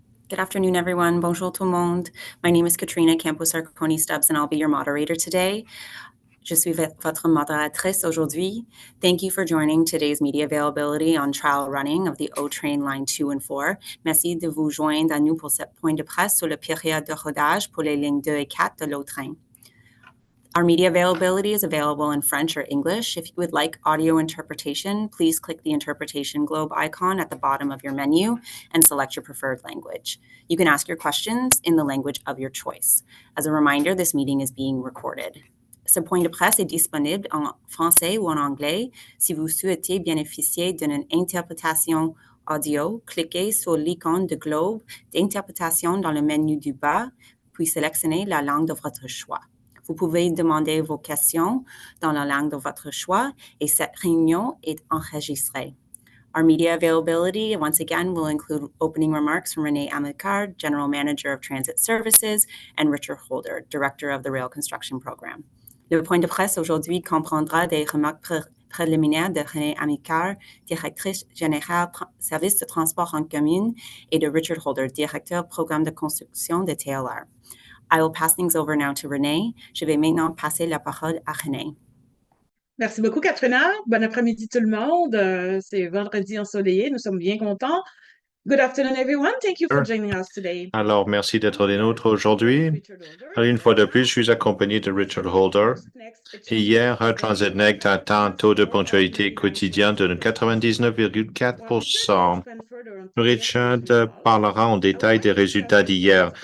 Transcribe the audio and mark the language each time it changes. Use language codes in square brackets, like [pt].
[en] Good afternoon, everyone. [fr] Bonjour tout le monde. [en] My name is Katrina Campos-Arconi-Stubbs, and I'll be your moderator today. [fr] Je suis votre modératrice aujourd'hui. [en] Thank you for joining today's media availability on trial running of the O-Train Line 2 and 4. [fr] Merci de vous joindre à nous pour cette point de presse sur la période de rodage pour les lignes 2 et 4 de l'O-Train. [en] Our media availability is available in French or English. If you would like audio interpretation, please click the interpretation globe icon at the bottom of your menu and select your preferred language. You can ask your questions in the language of your choice. As a reminder, this meeting is being recorded. [fr] Ce point de presse est disponible en français ou en anglais. Si vous souhaitez bénéficier d'une interprétation audio, cliquez sur l'icône de globe d'interprétation dans le menu du bas, puis sélectionnez la langue de votre choix. Vous pouvez demander vos questions dans la langue de votre choix et cette réunion est enregistrée. [en] Our media availability, once again, will include opening remarks from Renee Amilcar, General Manager of Transit Services, and Richard Holder, Director of the Rail Construction Program. [fr] Le point de presse aujourd'hui comprendra des remarques préliminaires de Renee Amilcar, Directrice générale Service de transport en commun, et de Richard Holder, Directeur Programme de construction de TLR. [en] I will pass things over now to Renee. [fr] Je vais maintenant passer la parole à Renee. Merci beaucoup, Katrina. Bon après-midi, tout le monde. C'est vendredi ensoleillé. Nous sommes bien contents. [en] Good afternoon, everyone. Thank you for joining us today. [fr] Alors, merci d'être des nôtres aujourd'hui. Une fois de plus, je suis accompagné de Richard Holder. Et hier, TransitNext a atteint un taux de ponctualité quotidien de 99,4%. Richard parlera en détail des résultats d'hier.